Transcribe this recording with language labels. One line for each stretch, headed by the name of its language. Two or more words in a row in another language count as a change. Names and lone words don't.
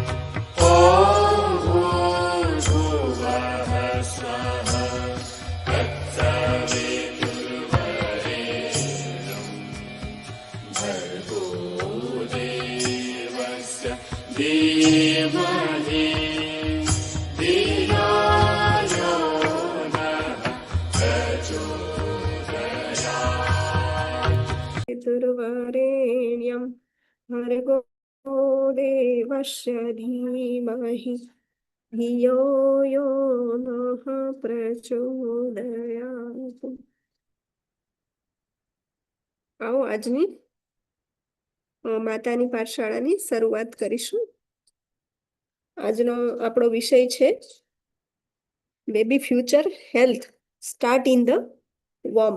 Sanskrit: ॐ भूर्भुवः स्वः तत्सवितुर्वरेण्यं भर्गो देवस्य धीमहि धियो यो नः प्रचोदयात्। पितुर्वरेण्यं भर्गो देवस्य धीमहि धियो यो नः प्रचोदयात्।
Gujarati: આવો આજની માતાની પાઠશાળાની શરૂઆત કરીશું. આજનો આપણો વિષય છે
English: baby future health start in the warm.